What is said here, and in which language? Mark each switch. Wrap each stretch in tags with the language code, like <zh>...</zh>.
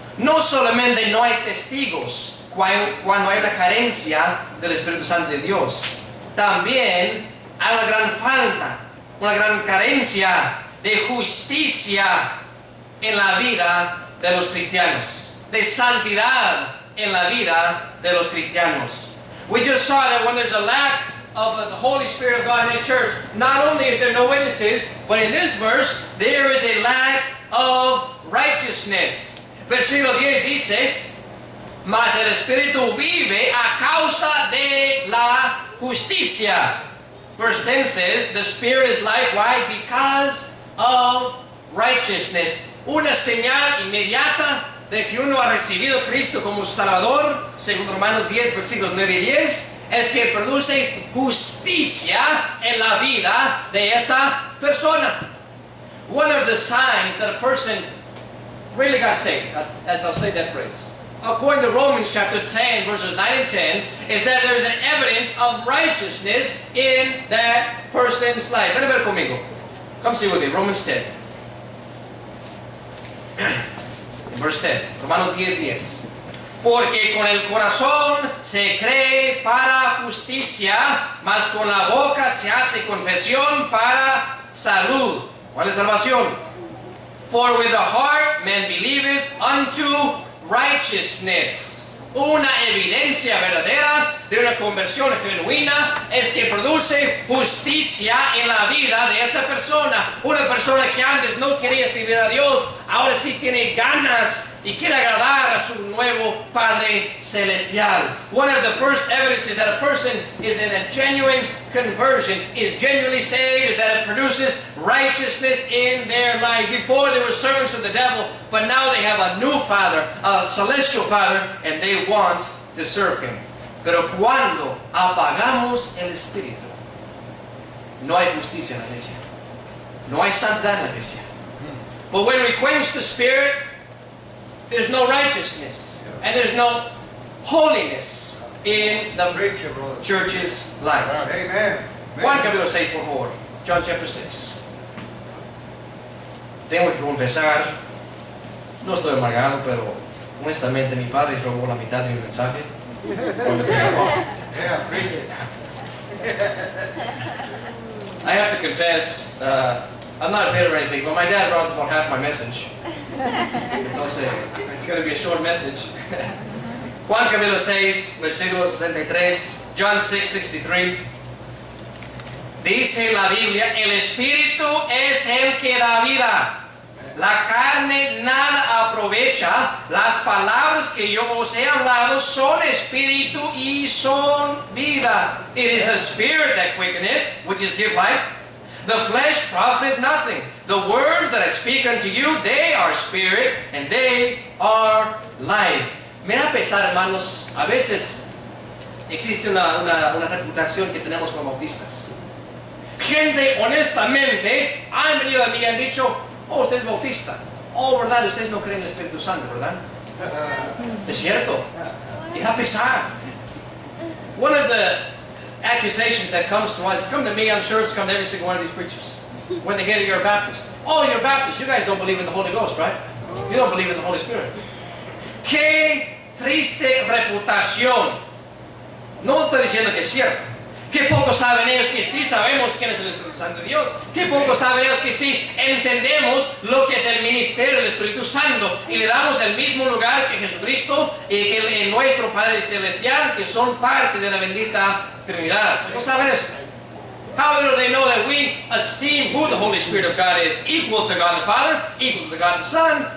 <es>No solamente no hay testigos cuando hay una carencia del Espíritu Santo de Dios, también hay una gran falta, una gran carencia de justicia en la vida de los cristianos, de santidad en la vida de los cristianos.</es> <en>We just saw that when there's a lack of the Holy Spirit of God in the church, not only is there no witnesses, but in this verse, there is a lack of righteousness.</en> <es>Versículo 10 dice, mas el Espíritu vive a causa de la justicia.</es> <en>Verse 10 says, the Spirit is life. Why? Because of righteousness.</en> <es>Una señal inmediata de que uno ha recibido a Cristo como Salvador, según Romanos 10, versículos 9 y 10, es que produce justicia en la vida de esa persona.</es> <en>One of the signs that a person really got saved, as I'll say that phrase, according to Romans chapter 10, verses 9 and 10, is that there's an evidence of righteousness in that person's life.</en> <es>Ven a ver conmigo.</es> <en>Come see with me, Romans 10. Verse 10, Romanos 10:10.</en> <es>Porque con el corazón se cree para justicia, mas con la boca se hace confesión para salud. ¿Cuál es salvación?</es> <en>For with the heart man believeth unto righteousness.</en> <es>Una evidencia verdadera de una conversión genuina es que produce justicia en la vida de esa persona. Una persona que antes no quería servir a Dios, ahora sí tiene ganas y quiere agradar a su nuevo Padre Celestial.</es> <en>One of the first evidences that a person is in a genuine conversion, is genuinely saved, is that it produces righteousness in their life. Before they were servants of the devil, but now they have a new Father, a celestial Father, and they want to serve Him.</en> <es>Pero cuando apagamos el Espíritu, no hay justicia en la iglesia. No hay santidad en la iglesia.</es> <en>But when we quench the Spirit, there's no righteousness and there's no holiness in the church's life. Amen.</en> <es>Juan capítulo 6, por favor.</es> <en>John chapter 6.</en> <es>Tengo que confesar, no estoy amargado, pero honestamente mi padre robó la mitad de mi mensaje.</es> <en>Yeah, preach it. I have to confess, I'm not bitter or anything, but my dad brought about half my message. Entonces, it's going to be a short message.</en> <es>Juan capítulo 6, versículo 63, John 6:63. Dice la Biblia, el Espíritu es el que da vida. La carne nada aprovecha. Las palabras que yo os he hablado son espíritu y son vida.</es> <en>It is the Spirit that quickeneth, which is give life. The flesh profiteth nothing. The words that I speak unto you, they are spirit and they are life.</en> <es>Me da pesar, hermanos, a veces existe una reputación que tenemos como bautistas. Gente honestamente han venido a mí y han dicho, oh, usted es bautista. Oh, verdad, ustedes no creen en el Espíritu Santo, ¿verdad? Es cierto. Deja pesar.</es> <en>One of the accusations that comes to us, come to me, I'm sure it's come to every single one of these preachers. When they hear that you're a Baptist. Oh, you're a Baptist. You guys don't believe in the Holy Ghost, right? You don't believe in the Holy Spirit.</en> <es>Qué triste reputación. No estoy diciendo que es cierto. Qué poco saben ellos que sí sabemos quién es el Espíritu Santo de Dios. Qué poco saben ellos que sí entendemos lo que es el ministerio del Espíritu Santo y le damos el mismo lugar que Jesucristo y el nuestro Padre Celestial, que son parte de la bendita Trinidad. ¿No saben eso?</es> <en>How do they know that we esteem who the Holy Spirit of God is, equal to God the Father, equal to God the Son?</en>